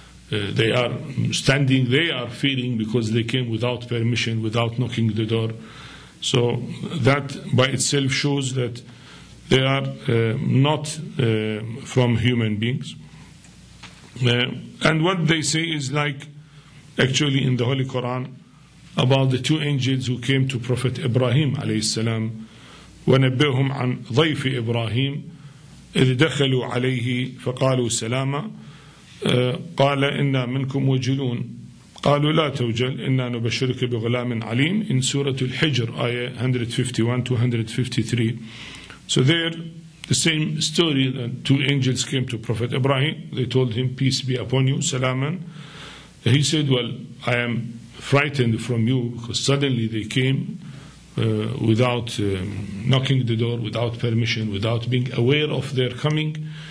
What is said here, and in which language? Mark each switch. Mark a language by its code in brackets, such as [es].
[en] They are standing, they are fearing because they came without permission, without knocking the door. So that by itself shows that they are not from human beings. And what they say is like, actually in the Holy Quran, about the two angels who came to Prophet Ibrahim [ar] عليه السلام ونبئهم عن ضيف إبراهيم إذ دخلوا عليه فقالوا سلاما قال إنا منكم وجلون قالوا لا توجل إنا نبشرك بغلام عليم [en] in Surah Al-Hijr ayah 151 to 153. So there the same story, that two angels came to Prophet Ibrahim. They told him, peace be upon you, salaman. He said, well, I am frightened from you because suddenly they came without knocking the door, without permission, without being aware of their coming.